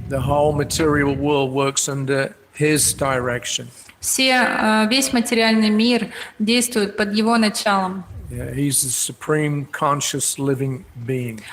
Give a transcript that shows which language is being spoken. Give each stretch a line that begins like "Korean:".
English: The whole material world works under his direction.
Russian: Весь материальный мир действует под его началом.
English: Yeah, he's the supreme conscious living being.